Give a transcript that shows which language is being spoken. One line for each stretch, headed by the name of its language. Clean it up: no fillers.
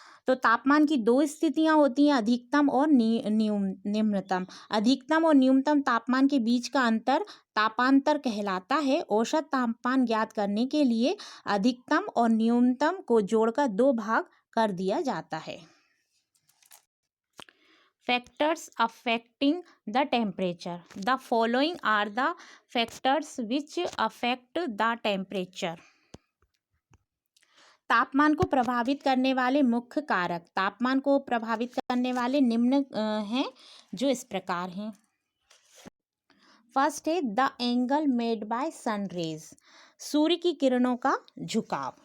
Hindi: तो तापमान की 2 स्थितियां होती हैं, अधिकतम और निम्नतम। अधिकतम और न्यूनतम तापमान के बीच का अंतर तापांतर कहलाता है। औसत तापमान ज्ञात करने के लिए अधिकतम और न्यूनतम को जोड़कर 2 भाग कर दिया जाता है।
English: Factors affecting the temperature. The following are the factors which affect the temperature.
Hindi: तापमान को प्रभावित करने वाले मुख्य कारक। तापमान को प्रभावित करने वाले निम्न हैं, जो इस प्रकार हैं।
English: First है the angle made by sun rays.
Hindi: सूर्य की किरणों का झुकाव।